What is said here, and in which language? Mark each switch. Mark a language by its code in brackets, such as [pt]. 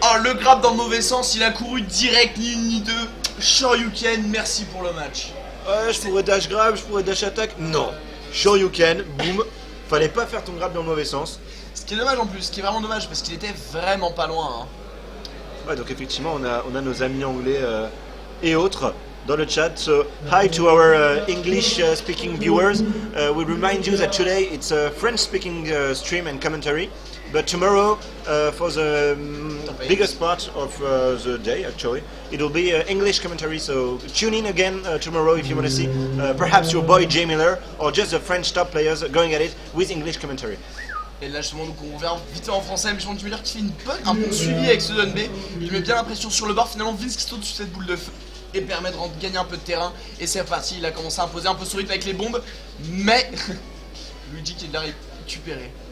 [fr] Oh, le grab dans le mauvais sens, il a couru direct, ni une ni deux. Shoryuken, merci pour le match. Ouais, je pourrais dash grab, je pourrais dash attaque. Non. Shoryuken, boum. Fallait pas faire ton grab dans le mauvais sens. Ce qui est dommage en plus, ce qui est vraiment dommage, parce qu'il était vraiment pas loin, hein. Ouais, donc effectivement, on a nos amis anglais et autres dans le chat. [en] So, hi to our English speaking viewers. We remind you that today it's a French speaking stream and commentary. But tomorrow, for the biggest part of the day, actually, it will be English commentary. So tune in again tomorrow if you want to see perhaps your boy Jay Miller or just the French top players going at it with English commentary. [fr] Et là justement donc on revient vite fait en français, mais je pense que Miller qui fait un bon suivi avec ce Dun B. Il met bien la pression sur le bord, finalement Vince qui saute sur cette boule de feu et permet de gagner un peu de terrain. Et c'est reparti, il a commencé à imposer un peu son rythme avec les bombes, mais Luigi qui l'a récupéré.